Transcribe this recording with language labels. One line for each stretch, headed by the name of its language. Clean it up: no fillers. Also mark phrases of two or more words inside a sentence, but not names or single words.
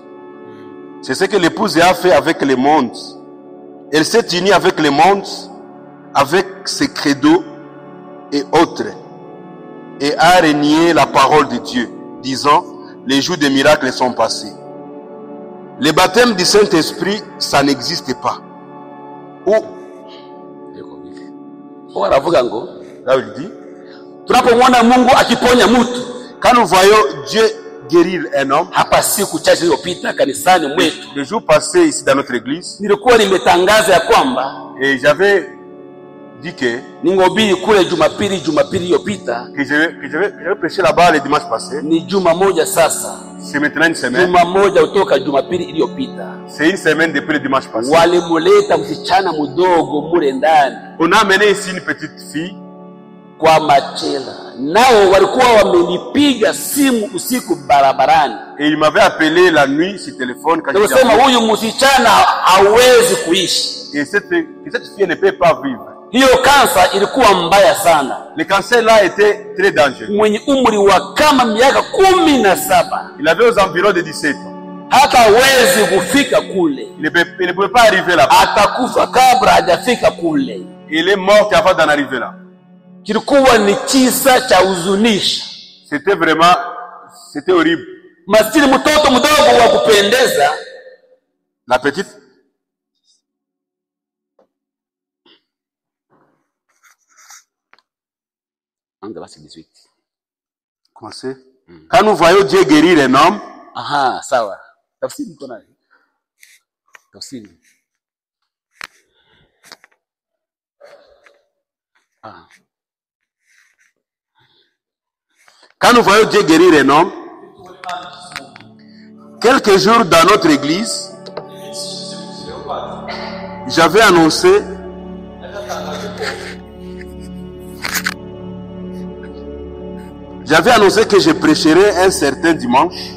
French: C'est ce que l'épouse a fait avec le monde. Elle s'est unie avec le monde, avec ses credos et autres, et a renié la parole de Dieu, disant, les jours des miracles sont passés. Le baptême du Saint-Esprit, ça n'existe pas.
Kinyarwanda: baravuga ngo
French: Là où il dit,
Swahili: tunapomwona Mungu akiponya mtu,
French: quand nous voyons Dieu guérir un homme,
Swahili: hapa siku chache zilizopita kanisani mwetu
French: le jour passé ici dans notre église,
Swahili: nilikuwa nimetangaza ya kwamba
French: et j'avais dit que
Swahili: ningobili kule Jumapili iliyopita,
French: j'avais prêché là-bas le dimanche passé.
Swahili: ni juma moja sasa,
French: C'est maintenant une semaine.
Swahili: juma moja kutoka Jumapili iliyopita,
French: C'est une semaine depuis le dimanche passé.
Swahili: walimuleta msichana mdogo mule ndani
French: On a amené ici une petite fille.
Swahili: kwa machela, nao walikuwa wamenipiga simu usiku barabarani,
French: Et il m'avait appelé la nuit sur téléphone quand j'étais
Swahili: kusema
French: en route.
Swahili: huyu msichana hawezi kuishi.
French: Et cette fille ne peut pas vivre.
Swahili: Hiyo kansa ilikuwa mbaya sana.
French: Le cancer là était très dangereux.
Swahili: Mwenye umri wa kama miaka 17,
French: Il avait aux environs de 17 ans.
Swahili: hata hawezi kufika kule,
French: Il ne pouvait pas arriver là-bas.
Swahili: atakufa kabla hajafika kule.
French: Il est mort avant d'en arriver là.
Swahili: Kilikuwa ni kisa cha huzunisha.
French: C'était horrible.
Swahili: Maskini mtoto mdogo wa kupendeza,
French: La petite, comment c'est? Quand nous voyons Dieu guérir un homme,
Swahili: aha, sawa. Tafsiri iko nayo. Tafsiri.
French: quand nous voyons Dieu guérir un homme, quelques jours dans notre église, j'avais annoncé que je prêcherais un certain dimanche.